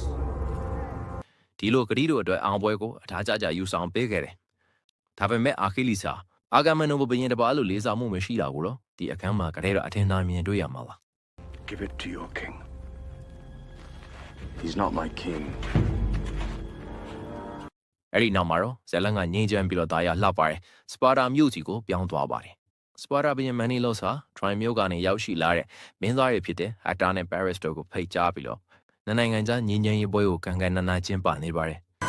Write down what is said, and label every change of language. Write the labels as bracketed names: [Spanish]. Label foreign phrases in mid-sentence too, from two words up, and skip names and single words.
[Burmese] ဒီလိုဂရီတို့အတွက်အောင်ပွဲကိုအထားကြယူဆောင်ပေးခဲ့တယ်။ဒါပေမဲ့အာခီလိစ်ဟာအာဂမန်တို့ဘရင်တပါလို့လေးစားမှုမရှိတာကိုတော့ဒီအခန်းမှာကလေးတော့အထင်သာမြင်တွေ့ရမှာပါ [English] Give it to your king. He's not my king. [Burmese] အဲ့ဒီနောက်မှာတော့ဇလန်ကငြိမ်းချမ်းပြီးတော့ဒါရလှပါတယ်စပါတာမြို့ကြီးကိုပြောင်းသွားပါတယ်စပါတာဘရင်မန်နီလော့စ်ဟာထရိုင်မြို့ကနေရောက်ရှိလာတဲ့မင်းသားတွေဖြစ်တဲ့ဟက်တာနဲ့ပဲရစ်တို့ကိုဖိတ်ကြားပြီးတော့နိုင်ငံခြားငြိမ်းချမ်းရေးပွဲကိုကန်ကန်နာနာကျင်းပနေပါတယ်